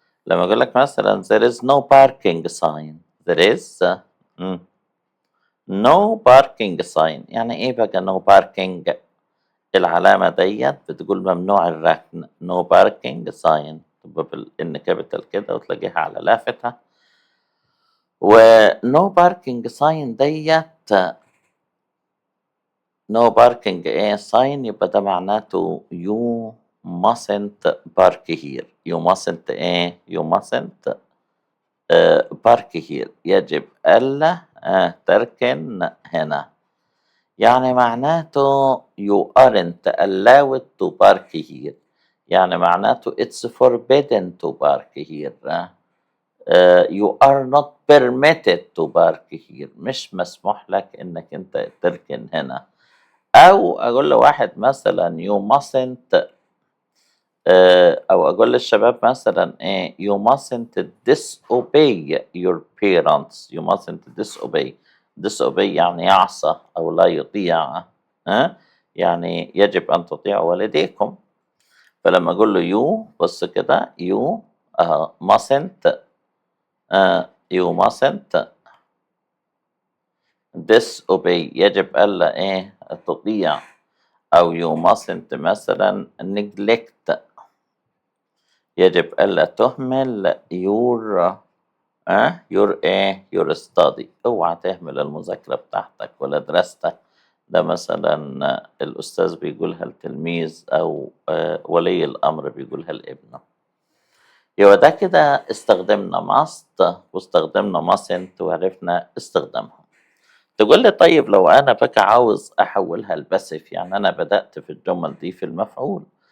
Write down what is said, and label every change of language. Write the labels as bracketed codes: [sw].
[ar] لما أقول لك مثلا [en] there is no parking sign. there is [ar] مم. [en] no parking sign [ar] يعني إيه بقى no parking؟ العلامة ديت بتقول ممنوع الركن. [en] no parking sign [ar] تبقى بالإن كابيتال كده وتلاقيها على لافتها. [en] و no parking sign that no parking ايه sign يبقى ده معناته you mustn't park here. you mustn't ايه you mustn't park here [ar] يجب ألا تركن هنا. [en] يعني معناته you aren't allowed to park here. يعني معناته it's forbidden to park here. you are not permitted to park here. [ar] مش مسموح لك انك انت تركن هنا. او اقول لواحد مثلا you mustn't او اقول للشباب مثلا ايه [en] you mustn't disobey your parents. you mustn't disobey [ar] يعني يعصى او لا يطيع. يعني يجب ان تطيعوا والديكم. فلما اقول له you بص كده [en] you mustn't you mustn't disobey [ar] يجب ألا إيه تطيع. [en] أو you mustn't مثلا neglect [ar] يجب ألا تهمل [en] your your إيه your study. [ar] اوعى تهمل المذاكرة بتاعتك ولا دراستك. ده مثلا الأستاذ بيقولها التلميذ أو ولي الأمر بيقولها لابنه. يبقى ده كده استخدمنا [en] must [ar] واستخدمنا [en] mustn't [ar] وعرفنا استخدامهم. تقول لي طيب لو أنا بقى عاوز أحولها لباسف يعني أنا بدأت في الجمل دي في المفعول.